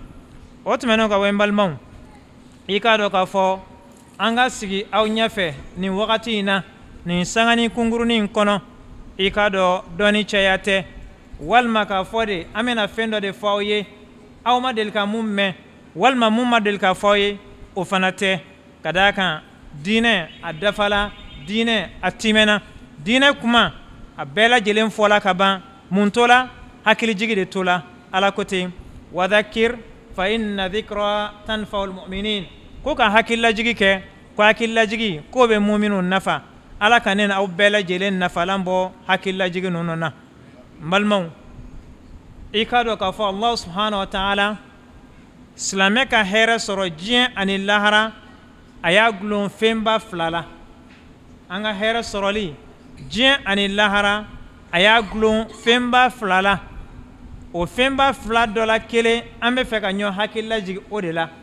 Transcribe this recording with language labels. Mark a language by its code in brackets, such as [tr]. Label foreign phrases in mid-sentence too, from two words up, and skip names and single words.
[bm] O tɛmɛnen ka, n balimaw, i k'a dɔn k'a fɔ an ka sigi aw ɲɛfɛ nin wagati in na, nin sangani kunkurunin in kɔnɔ, i k'a dɔn dɔɔni cɛya tɛ, walima k'a fɔ de an bɛna fɛn dɔ de fɔ aw ye aw ma deli ka mun mɛn, walima mun ma deli ka fɔ aw ye o fana tɛ. Ka d'a kan diinɛ a dafala, diinɛ a timɛna, diinɛ kuma a bɛɛ lajɛlen fɔla ka ban. Mun to la? Hakilijigi de to la. Ala ko ten: [ar] وذكر فإن الذكرى تنفع المؤمنين. [bm] Ko ka hakililajigi kɛ, ko hakililajigi ko bɛ mu'minu nafa. Ala ka ne n'aw bɛɛ lajɛlen nafalan bɔ hakililajigi ninnu na. N balimaw, i k'a dɔn k'a fɔ [ar] الله سبحانه وتعالى [bm] silamɛ ka hɛrɛ sɔrɔ diɲɛ ani lahara a y'a gulon fɛnba fila la. An ka hɛrɛ sɔrɔli diɲɛ ani lahara a y'a gulon fɛnba fila la. O fɛnba fila dɔ la kelen an bɛ fɛ ka ɲɔgɔn hakili lajigi o de la.